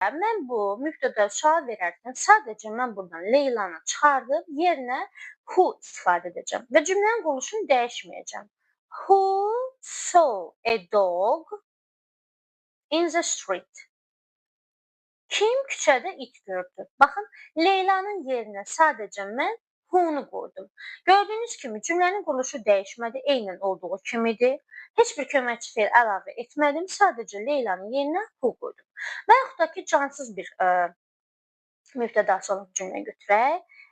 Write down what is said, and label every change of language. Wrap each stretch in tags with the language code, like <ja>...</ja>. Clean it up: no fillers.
<az>mən bu mübtəda sual verərkən sadəcə mən buradan Leylanı çıxardıb yerinə who istifadə edəcəm və cümlənin quruluşunu dəyişməyəcəm.</az> <en>Who saw a dog in the street?</en> <az>Kim küçədə it gördü? Baxın, Leylanın yerinə sadəcə mən who-nu qoydum. Gördüyünüz kimi cümlənin quruluşu dəyişmədi, eynən olduğu kimidir. Heç bir köməkçi fe'l əlavə etmədim, sadəcə Leylanın yerinə who qoydum. Və yaxud da ki, cansız bir mübtədası olan cümlə götürək.</az>